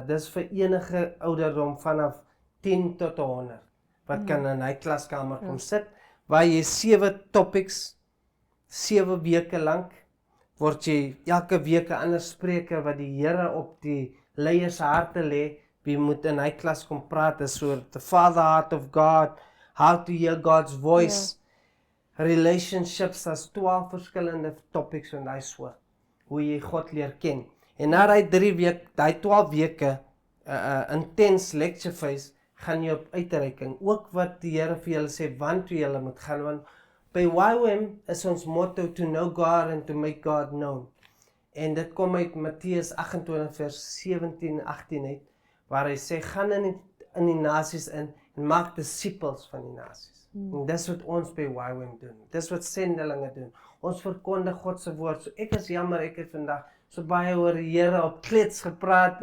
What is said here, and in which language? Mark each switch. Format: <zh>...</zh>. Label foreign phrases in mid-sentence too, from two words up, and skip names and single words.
<af>Dis vir enige ouderdom vanaf 10 tot 100 wat kan in hy klaskamer kom sit, waar jy 7 topics, 7 weke lank, word jy elke week 'n ander spreker wat die Here op die leiers se harte lê, wie moet in hy klas kom praat, is so</af> <en>the Father Heart of God, how to hear God's voice, relationships,</en> <af>as 12 verskillende topics en daai soort, hoe jy God leer ken. En na daai 12 weke,</af> <en>intense lecture phase,</en> <af>gaan jy op uitreiking, ook wat die Here vir julle sê, want toe julle moet gaan, want by YWAM is ons motto,</af> <en>to know God and to make God known.</en> <af>En dit kom uit Matteus 28 vers 17 en 18 uit, waar hy sê, gaan in die nasies in en maak disippels van die nasies. En dis wat ons by YWAM doen, dis wat sendelinge doen. Ons verkondig God se woord. So ek is jammer, ek het vandag so baie oor die Here op klets gepraat.</af>